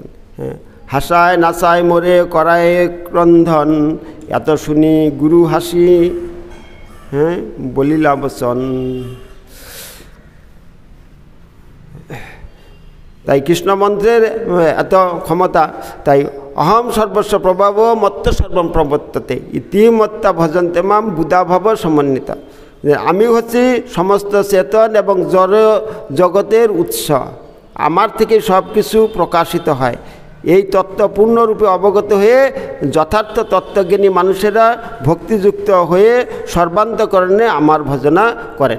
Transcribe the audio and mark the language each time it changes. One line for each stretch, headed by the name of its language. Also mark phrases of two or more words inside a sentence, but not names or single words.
Bangla: হাসায় নাচায় মোরে করায় ক্রন্ধন, এত শুনি গুরু হাসি বলিলা বচন। তাই কৃষ্ণ মন্ত্রের এত ক্ষমতা।
Sanskrit: তাই অহম সর্বস্ব প্রভাব মত্ত সর্বম প্রবর্ততে ইতিমত্তা ভজন্তে মাম বুধাভব সমন্বিত।
Bangla: আমি হচ্ছি সমস্ত চেতন এবং জগতের উৎস, আমার থেকে সব কিছু প্রকাশিত হয়। এই তত্ত্ব পূর্ণরূপে অবগত হয়ে যথার্থ তত্ত্বজ্ঞানী মানুষেরা ভক্তিযুক্ত হয়ে সর্বান্তকরণে আমার ভজনা করেন।